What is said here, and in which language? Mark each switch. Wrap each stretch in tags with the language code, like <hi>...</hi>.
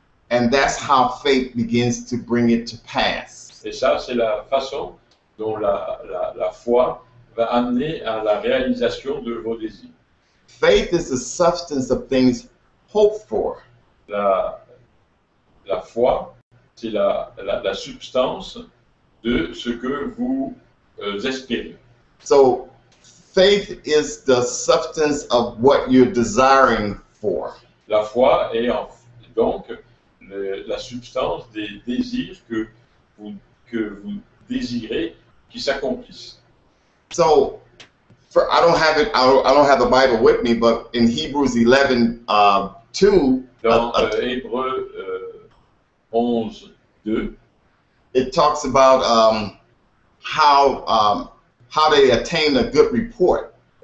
<en>And that's how faith begins to bring it to pass.</en> <fr>Et ça, c'est la façon dont la foi va amener à la réalisation de vos désirs.</fr> <en>Faith is the substance of things hoped for.</en> <fr>La foi, c'est la substance de ce que vous espérez.</fr> <en>So faith is the substance of what you're desiring for.</en> <fr>La foi est donc la substance des désirs que vous désirez qui s'accomplissent.</fr> <en>So I don't have the Bible with me, but in Hebrews 11:2,</en> <fr>Dans Hébreux 11:2,</fr> <en>it talks about how they attain a good report.</en>